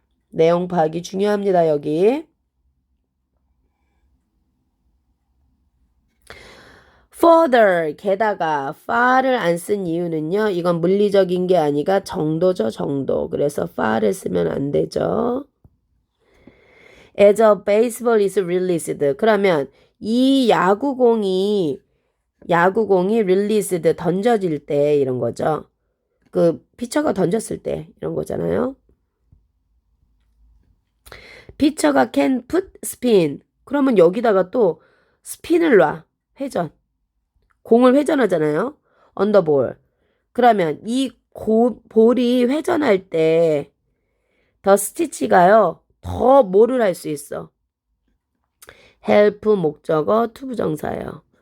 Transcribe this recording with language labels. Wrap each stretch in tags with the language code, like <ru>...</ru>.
<ko>내용 파악이 중요합니다, 여기. further, 게다가 far를 안 쓴 이유는요. 이건 물리적인 게 아니라 정도죠, 정도. 그래서 far를 쓰면 안 되죠.</ko> <en>As a baseball is released.</en> <ko>그러면 이 야구공이 released 던져질 때 이런 거죠. 그 피처가 던졌을 때 이런 거잖아요. 피처가</ko> <en>can put spin.</en> <ko>그러면 여기다가 또 스핀을 놔. 회전. 공을 회전하잖아요.</ko> <en>on the ball.</en> <ko>그러면 이 볼이 회전할 때 더 스티치가요. 더 뭐를 할 수 있어. help 목적어 투부정사예요.</ko>